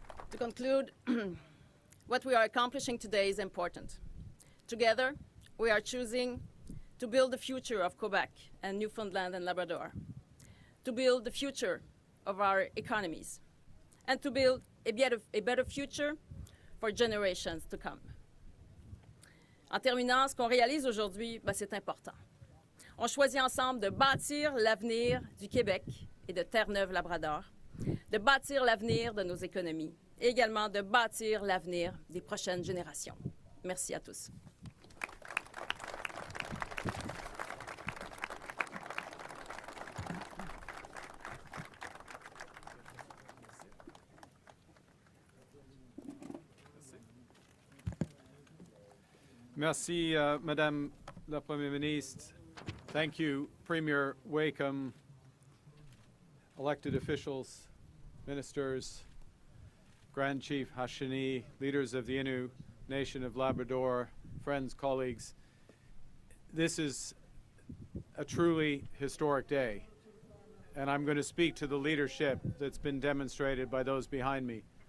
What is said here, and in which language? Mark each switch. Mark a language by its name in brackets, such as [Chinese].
[English] To conclude, what we are accomplishing today is important. Together, we are choosing to build the future of Quebec and Newfoundland and Labrador, to build the future of our economies, and to build a better future for generations to come. [French] En terminant, ce qu'on réalise aujourd'hui, c'est important. On choisit ensemble de bâtir l'avenir du Québec et de Terre-Neuve-Labrador, de bâtir l'avenir de nos économies et également de bâtir l'avenir des prochaines générations. Merci à tous. Merci, Madame la Première Ministre. [English] Thank you, Premier Wakeham, elected officials, ministers, Grand Chief Hashini, leaders of the Innu Nation of Labrador, friends, colleagues. This is a truly historic day, and I'm going to speak to the leadership that's been demonstrated by those behind me.